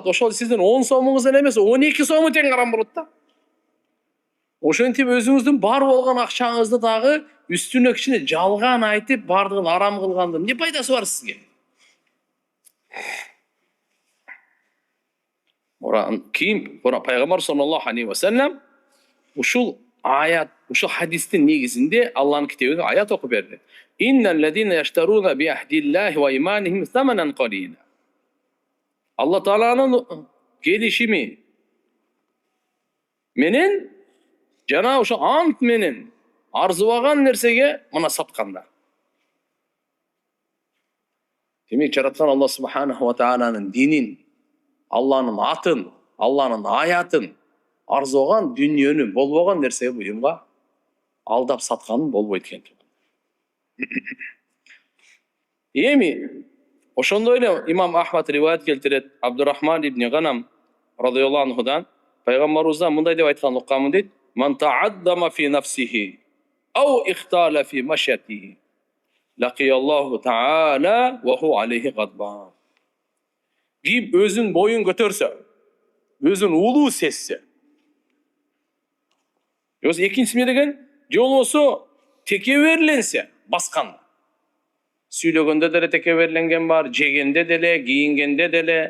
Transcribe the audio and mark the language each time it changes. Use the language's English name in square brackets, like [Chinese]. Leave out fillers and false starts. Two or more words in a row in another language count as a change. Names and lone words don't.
[Kyrgyz] Ошол сиздин 10 сомуңуз эле эмес, 12 сому тең арам болот да. Ошентип өзүңүздүн бар болгон акчаңызды дагы үстүнө кичине жалган айтып, бардыгын арам кылгандын эмне пайдасы бар сизге? Кийин пайгамбар [Arabic] صلى الله عليه وسلم [Kyrgyz] ушул аят, ушул хадистин негизинде Алланын китебинде аят окуп берди. [Arabic] إن الذين يشترون بعهد الله وأيمانهم ثمنا قليلا. [Kyrgyz] Алла Тааланын келишими менен жана ошо ант менен арзыбаган нерсеге мына саткандар. Демек жараткан Алла [Arabic] سبحانه وتعالى [Kyrgyz] динин, Алланын атын, Алланын аятын арзыган дүнүйөнү болбогон нерсеге буюмга алдап сатканын болбойт экен. Эми ошондой эле имам Ахмад риваят келтирет, Абдурахман ибн Ганам [Arabic] رضي الله عنه [Kyrgyz] пайгамбарыбыздан мындай деп айткан укканмын дейт: [Arabic] "من تعاظم في نفسه أو اختال في مشيته لقي الله تعالى وهو عليه غضبان." [Kyrgyz] Ким өзүн боюн көтөрсө, өзүн улуу сезсе. Жос экинчиси эмне деген? Же болбосо текеберленсе, басканда. Сүйлөгөндө деле текеберленген бар, жегенде деле, кийингенде деле.